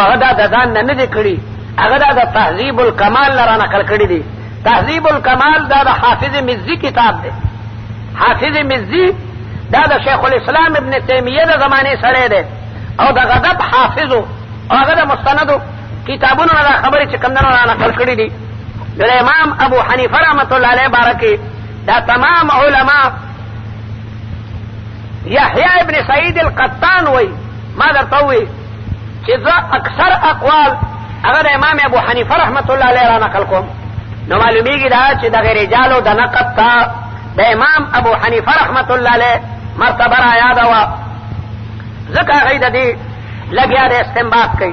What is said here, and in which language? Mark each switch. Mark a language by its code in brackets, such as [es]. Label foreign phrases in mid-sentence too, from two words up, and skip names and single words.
[ps] هغه دا ځان نه دی کړی هغه دا د تهذیب الکمال لره نقل کړی دي تهذیب الکمال دا د حافظ مزی کتاب ده حافظ مزی دا د شیخ الاسلام ابن تیمیه د زمانه سره ده او د غضب حافظو هغه د مستندو کتابونو نه خبرې چې کمندونو نه نقل کړی دي د امام ابو حنیفه [ar] رحمۃ اللہ علیہ [ps] بارکی دا تمام علماء یحیی ابن سعید القطان وی ما درته وی چې اکثر اقوال اگر امام ابو حنیفه [ar] رحمت الله علیه [ps] را نقل کوم نو معلومیږي دا چې د رجالو د نقد ته د امام ابو حنیفه [ar] رحمت الله علیه [ps] مرتبه را یاد وا ځکه هغه د دې لګیا د استنباط کوي.